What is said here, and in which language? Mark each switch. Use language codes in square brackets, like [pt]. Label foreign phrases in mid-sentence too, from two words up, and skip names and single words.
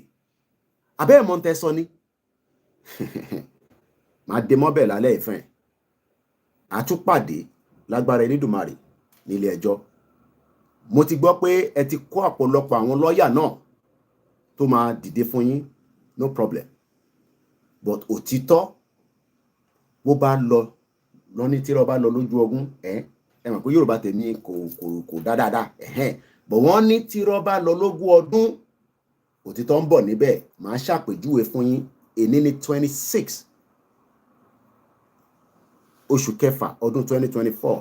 [yo] Abẹ́ ẹ̀mọ́ ń tẹ́ sọ ni. Màá dé mọ́bẹ̀ lálẹ́ ìfẹ́. Àtúpàdé lágbára Elédùmarè nílé ẹjọ́. Mo ti gbọ́ pé ẹ ti kó ọ̀pọ̀lọpọ̀ àwọn lọ́ọ̀yà náà tó máa dìde fún yín, [en] no problem. [yo] But òtítọ́ bó bá lọ lọ́ní tí ọba lọ lójú ogun, ẹ mọ̀ pé Yorùbá tèmi kò dáadáa. But wọ́n ní tí ọba lọ lógún ọdún, òtítọ́ ń bọ̀ níbẹ̀. Màá ṣàpèjúwe fún yín. Èní ní 26 oṣù kẹfà ọdún 2024.